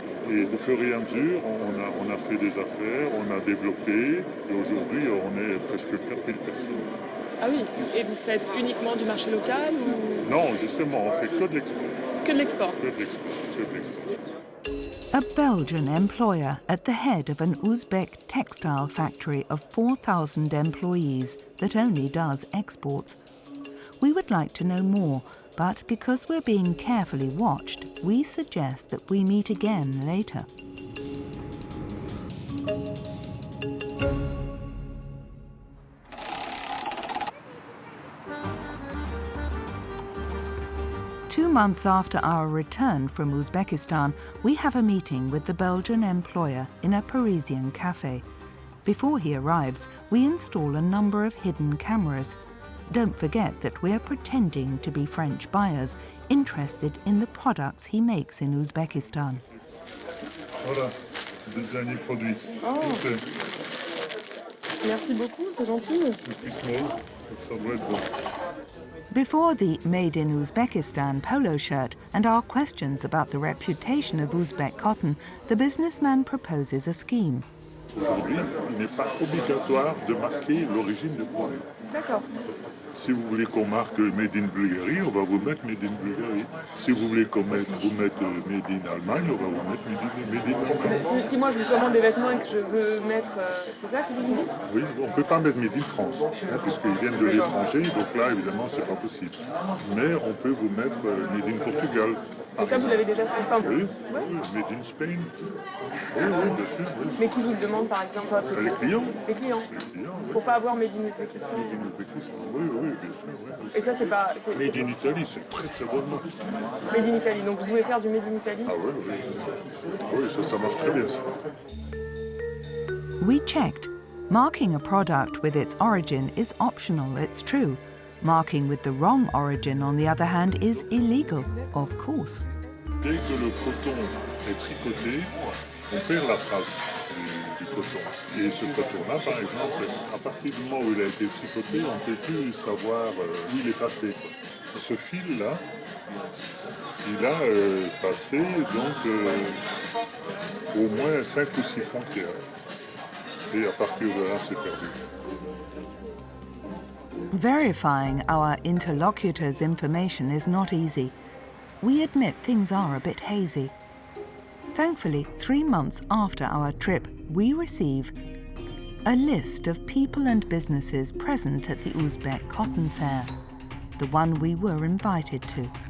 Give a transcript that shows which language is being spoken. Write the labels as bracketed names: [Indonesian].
[French] Et de fur et à mesure, on a fait des affaires, on a développé, et aujourd'hui, on est presque 4000 personnes. Ah oui, et vous faites uniquement du marché local ou... Non, justement, on fait que de l'export. Que de l'export. Que de l'export, que de l'export. [English] A Belgian employer at the head of an Uzbek textile factory of 4,000 employees that only does exports. We would like to know more, but because we're being carefully watched, we suggest that we meet again later. Two months after our return from Uzbekistan, we have a meeting with the Belgian employer in a Parisian cafe. Before he arrives, we install a number of hidden cameras. Don't forget that we're pretending to be French buyers interested in the products he makes in Uzbekistan. [French] Voilà, le dernier produit. Oh. Merci beaucoup, c'est gentil. Ça doit être bon. [English] Before the Made in Uzbekistan polo shirt and our questions about the reputation of Uzbek cotton, the businessman proposes a scheme. [French] Aujourd'hui, il n'est pas obligatoire de marquer l'origine du produit. D'accord. Si vous voulez qu'on marque Made in Bulgarie, on va vous mettre Made in Bulgarie. Si vous voulez qu'on mette Made in Allemagne, on va vous mettre Made in Allemagne. Si moi je vous commande des vêtements et que je veux mettre... c'est ça que vous me dites? Oui, on ne peut pas mettre Made in France, puisqu'ils viennent de l'étranger, donc là, évidemment, c'est pas possible. Mais on peut vous mettre Made in Portugal. Et ça, vous l'avez déjà fait? Enfin, oui, ouais. Made in Spain. Oui, bien sûr. Oui. Mais qui vous le demande, par exemple? Les clients. Les clients. Oui. Pour pas avoir Made in Uzbekistan. Made in Uzbekistan, oui, bien sûr. Oui. Et ça, c'est pas... Made in Italie, c'est très très bonne marque. Made in Italy, donc vous pouvez faire du Made in Italy? Ah oui, ça marche très bien, ça. [English] We checked. Marking a product with its origin is optional, it's true. Marking with the wrong origin, on the other hand, is illegal, of course. [French] Dès que le coton est tricoté, on perd la trace du coton. Et ce coton-là, par exemple, à partir du moment où il a été tricoté, on ne peut plus savoir où il est passé. Ce fil-là, il a passé donc au moins 5 ou 6 frontières. Et à partir de là, c'est perdu. [English] Verifying our interlocutor's information is not easy. We admit things are a bit hazy. Thankfully, 3 months after our trip, we receive a list of people and businesses present at the Uzbek Cotton Fair, the one we were invited to.